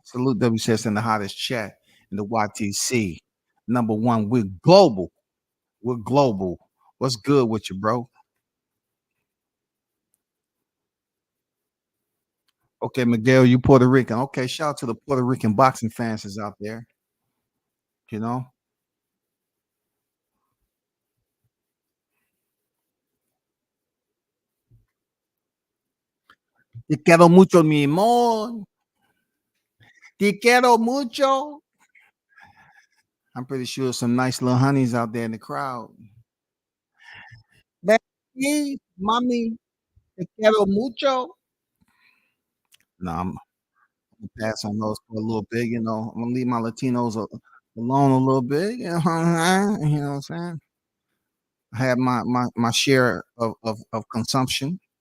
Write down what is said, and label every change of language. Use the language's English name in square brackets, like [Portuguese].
[English] Salute WCS in the hottest chat in the YTC. Number one, we're global. We're global. What's good with you, bro? Okay, Miguel, you Puerto Rican. Okay, shout out to the Puerto Rican boxing fans that's out there. You know, [Spanish] te quiero mucho, mi amor. Te quiero mucho. [English] I'm pretty sure some nice little honeys out there in the crowd. Baby, mommy, [Spanish] te quiero mucho. [English] No, I'm gonna pass on those for a little bit. I'm gonna leave my Latinos alone a little bit. You know what I'm saying? I have my share of consumption.